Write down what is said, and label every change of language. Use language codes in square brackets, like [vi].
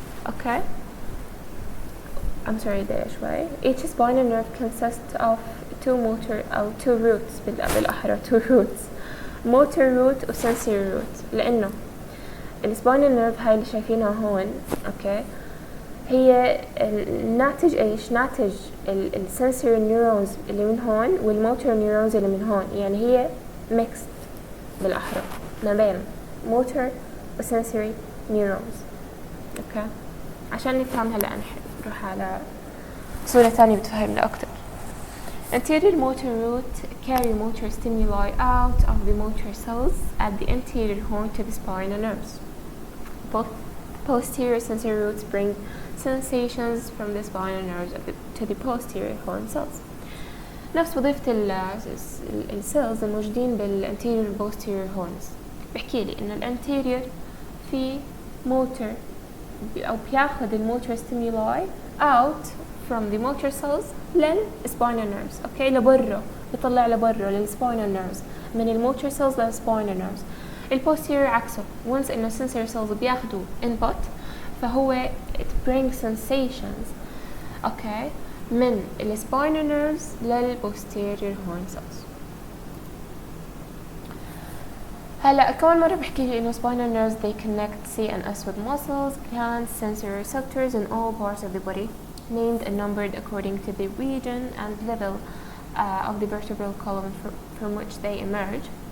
[en] okay I'm sorry [ar] ده شوي. [en] Each spinal nerve consists of two roots [ar] بالأحرى [en] two roots، motor root و sensory root. [ar] لأنه السباينال نيرف هاي اللي شايفينها هون، اوكي، هي ناتج ايش؟ ناتج السنسوري نيورونز اللي من هون والموتور نيورونز اللي من هون، يعني هي ميكست بالأحرى ما بين موتور وسنسوري نيورونز. اوكي، عشان نفهم هلا نروح على صورة ثانية بتفهمنا أكتر. [en] Anterior motor root carry motor stimuli out of the motor cells at the anterior horn to the spinal nerves. Both posterior sensory roots bring sensations from the spinal nerves to the posterior horn cells. [ar] نفس وظيفة السيلز الموجودين بالانتيريور posterior horns. بحكي لي إنه الانتيريور في موتور أو بياخد الموتور stimuli out from the motor cells للspinal nerves. اوكي، لبرا، بيطلع لبرا للspinal nerves من الموتور cells للspinal nerves. البوستيريور عكسه، once انه sensory cells بياخدوا input فهو [en] it brings sensations، [ar] اوكي، من الspinal nerves للposterior horn cells. هلا كمان مرة بحكي لي إنه [en] spinal nerves they connect CNS with muscles, glands, sensory receptors in all parts of the body, named and numbered according to the region and level of the vertebral column from which they emerge.